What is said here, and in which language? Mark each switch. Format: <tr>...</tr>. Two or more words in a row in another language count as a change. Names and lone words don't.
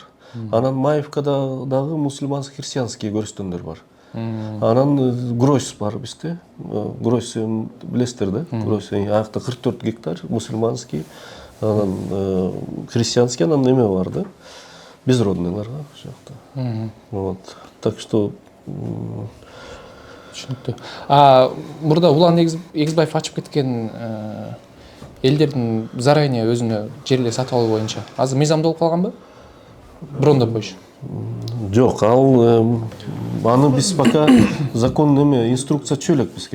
<ky>Анан Маевкада дагы</ky> <ru>мусульманский христианский</ru> <ky>көрүстөндөр бар. Анан Гройс бар бизде. Гройс билесиздер да? Гройс аякта 44 гектар мусульманский, анан христианский, анан эме бар да. Безродныйларга ошол жакта.</ky> <ru>Вот. Так что</ru> <ky>түшүнүктүү. Мурда Улан Эгизбаев ачып кеткен элдердин заранее өзүнө жерлер сатып алуу боюнча азыр мыйзамдалып калганбы? Брондоп коюш. Жок, аны биз пока закон эме инструкция чөлөк бизге.</ky>